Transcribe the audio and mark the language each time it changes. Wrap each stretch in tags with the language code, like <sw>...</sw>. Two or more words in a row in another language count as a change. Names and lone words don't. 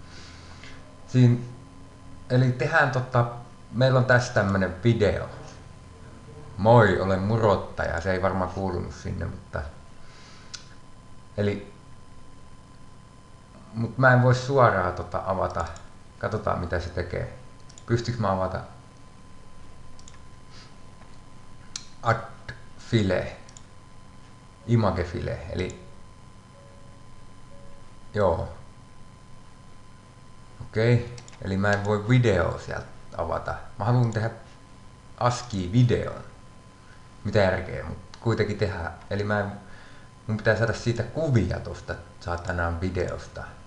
<fi>Eli tehdään meillä on tässä tämmönen video. Moi, olen murottaja, se ei varmaan kuulunut sinne, mutta... Mut mä en voi suoraan avata, katsotaan mitä se tekee. Pystyykö mä avata?</fi> <en>Add file. Image file,</en> <fi>eli joo. Okei, eli mä en voi videoa sieltä avata. Mä haluan tehdä ASCII-videon. Mitä järkeä, mutta kuitenkin tehdään. Eli mun pitää saada siitä kuvia tosta saatanaan videosta.</fi>